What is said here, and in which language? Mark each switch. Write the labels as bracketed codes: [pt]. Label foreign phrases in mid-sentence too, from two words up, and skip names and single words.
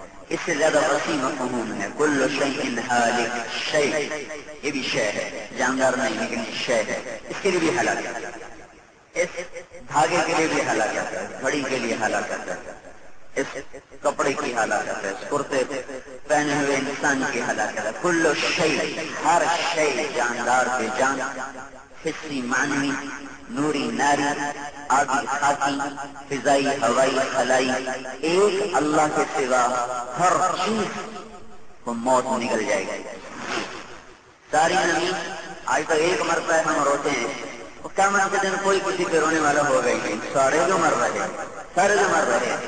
[ur] اس سے زیادہ وسیع مفہوم ہے۔ [ar] کل شیء ہالک، [ur] شیء یہ بھی شے ہے، جاندار نہیں لیکن شے ہے، اس کے لیے بھی ہلاکت ہے، اس دھاگے کے لیے بھی ہلاکت ہے، گھڑی کے لیے ہلاکت ہے، اس کپڑے کی ہلاکت ہے، اس کرتے پہنے ہوئے انسان کی ہلاکت ہے۔ [ar] کل شیء، [ur] ہر شے، جاندار بے جان، حسی معنوی، نوری ناری، آبی خاکی، فضائی ہوائی خلائی، ایک اللہ کے سوا ہر چیز کو موت نکل جائے گی۔ ساری زمین آج تک ایک مرتبہ ہم روتے ہیں، قیامت کے دن کوئی کسی پہ رونے والا ہوگا ہی نہیں، سارے جو مر رہے ہیں، سارے جو مر رہے ہیں۔